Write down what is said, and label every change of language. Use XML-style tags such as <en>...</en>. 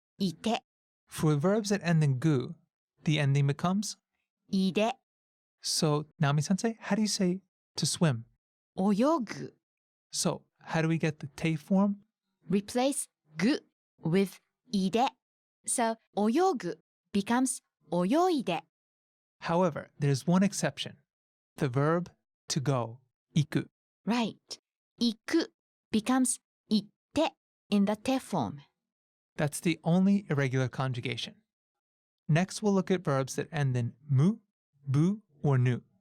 <ja>いて、</ja> <en>For verbs that end in gu, the ending becomes.</en> <ja>いで、</ja> <en>So, Naomi-sensei, how do you say to swim?</en> <ja>泳ぐ。</ja> <en>So, how do we get the te form? Replace ぐ with いで。 So, 泳ぐ becomes 泳いで。 However, there's one exception. The verb to go, iku. Right. 行く becomes 行って in the te form. That's the only irregular conjugation. Next, we'll look at verbs that end in mu, bu, or nu.</en>